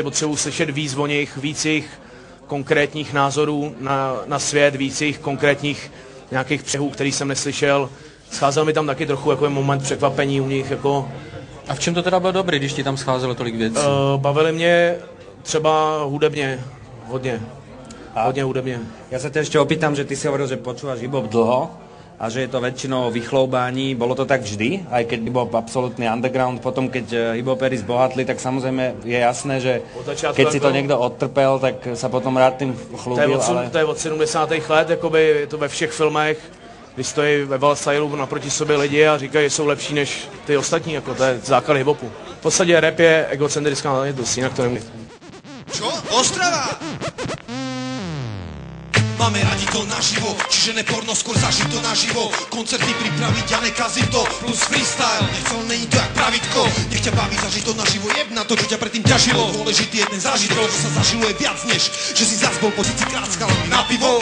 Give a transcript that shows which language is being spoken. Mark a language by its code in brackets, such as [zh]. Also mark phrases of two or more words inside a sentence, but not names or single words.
[cs] Potřebuji slyšet víc o nich, víc jejich konkrétních názorů na svět, víc jejich konkrétních nějakých přehů, který jsem neslyšel. Scházel mi tam taky trochu jako moment překvapení u nich. Jako... A v čem to teda bylo dobrý, když ti tam scházelo tolik věcí? Bavili mě třeba hudebně, hodně hudebně. [sk] Ja sa ťa ešte opýtam, že ty si hovoril, že počúvaš hip-hop dlho a že je to väčšinou vychloubání. Bolo to tak vždy, aj keď hip-hop absolútny underground, potom keď hip-hoperi zbohatli, tak samozrejme je jasné, že keď si to niekto odtrpel, tak sa potom rád tým chlúbil. [cs] To je od 70. let, jakoby je to ve všech filmech, kdy stojí ve Valstylu naproti sobě lidi a říkají, že jsou lepší než ty ostatní, jako to je základ hip-hopu. V podstatě rap je egocentrická záležitost, jinak to nemůže. [sk] Čo? Ostrava! Máme radi to naživo, čiže neporno, skôr zažiť to naživo. Koncerty pripraviť a nekaziť to, plus freestyle. Nechcel, není to jak pravidko, nech ťa baví zažiť to naživo. Jebna to, čo ťa predtým ťažilo. Dôležitý je ten zážitok, čo sa zažilo je viac než, že si zas bol po 1000-krát s chalami na pivo.